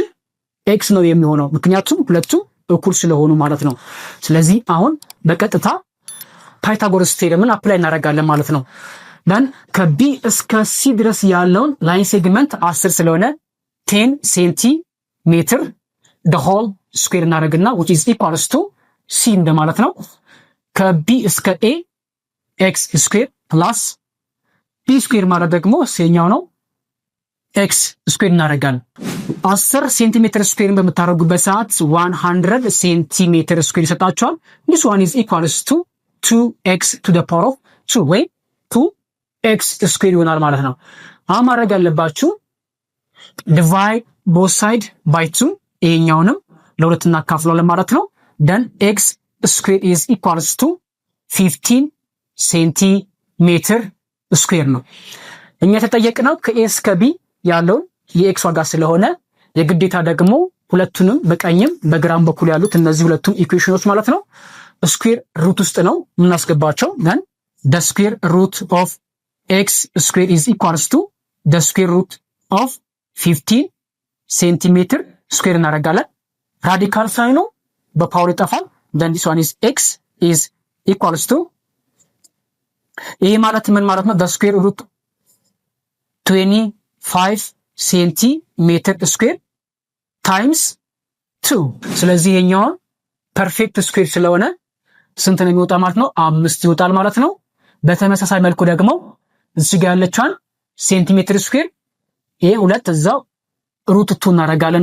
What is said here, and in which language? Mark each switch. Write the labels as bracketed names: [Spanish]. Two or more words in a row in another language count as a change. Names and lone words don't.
[Amharic] ኤክስ ነው የሚሆነው፣ ምክንያቱም ሁለቱም እኩል ስለሆኑ ማለት ነው። ስለዚህ አሁን በቀጥታ ፓይታጎረስ [English] theorem apply [Amharic] እናደርጋለን ማለት ነው። ደን ከቢ እስከ ሲ ድረስ ያለውን ላይን ሴግመንት 10 ስለሆነ 10 ሴንቲሜትር [English] the whole [Amharic] ስኩዌር እናደርግና [English] which is equals to c [Amharic] እንደማለት ነው። ከቢ እስከ ኤ [English] x square plus b square [Amharic] ማለት ደግሞ ሴኛው ነው [English] x square [Amharic] እናደርጋለን። 10 ሴንቲሜትር ስኩዌርን በምታደርጉበት ሰዓት [English] 100 centimeter square [Amharic] ይሰጣችኋል። [English] this one is equals to 2x to the power of 2 [Amharic] ወይ 2x ስኩዌር ይሆናል ማለት ነው። አሁን ማድረግ ያለባችሁ [English] divide both side by 2 [Amharic] ይሄኛውንም ለሁለት እናካፍለዋለን ማለት ነው። [English] then x square is equals to 15 centimeter square [Amharic] ነው። እኛ ተጠየቅነው ከኤ እስከ ቢ ያለው የኤክስ ዋጋ ስለሆነ የግዴታ ደግሞ ሁለቱንም በቀኝም በግራም በኩል ያሉት እነዚህ ሁለቱም ኢኩዌሽኖች ማለት ነው [English] square root [Amharic] ውስጥ ነው የምናስገባቸው። [English] then the square root of x square is equals to the square root of 15 centimeter square [Amharic] እናደርጋለን። [English] radical sign [Amharic] በፓወር ይጠፋል። [English] then this one is x is equals to [Amharic] ይሄ ማለት ምን ማለት ነው? [English] the square root 25 centimeter square times 2። [Amharic] ስለዚህ ይሄኛው [English] perfect square [Amharic] ስለሆነ ስንት ነው የሚወጣ ማለት ነው? 5 ይወጣል ማለት ነው። በተመሳሳይ መልኩ ደግሞ እዚህ ጋር ያለችዋን [English] centimeter square [Amharic] ይሄ ሁለት እዛው ሩት 2 እናደርጋለን።